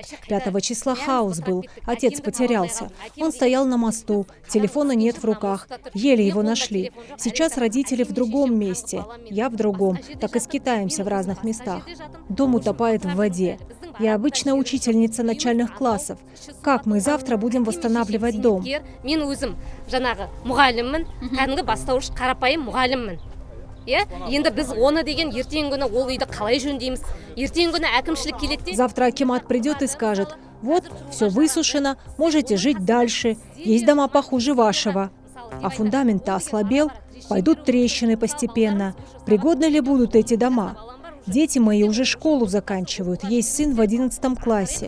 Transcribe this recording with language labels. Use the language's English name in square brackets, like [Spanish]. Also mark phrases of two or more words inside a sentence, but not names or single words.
[Russian] 5 числа хаос был. Отец потерялся. Он стоял на мосту. Телефона нет в руках. Еле его нашли. Сейчас родители в другом месте. Я в другом. Так и скитаемся в разных местах. Дом утопает в воде. Я обычная учительница начальных классов. Как мы завтра будем восстанавливать дом? [Kazakh] Мен өзім жаңағы мұғаліммін, кәдімгі бастауыш қарапайым мұғаліммін. Енді біз оны деген ертеңгі күні ол үйді қалай жөндейміз? Ертеңгі күні әкімшілік келеді. [Russian] Завтра акимат придет и скажет: вот, все высушено, можете жить дальше, есть дома похуже вашего. А фундамент-то ослабел, пойдут трещины постепенно. Пригодны ли будут эти дома? Дети мои уже школу заканчивают, есть сын в 11 классе.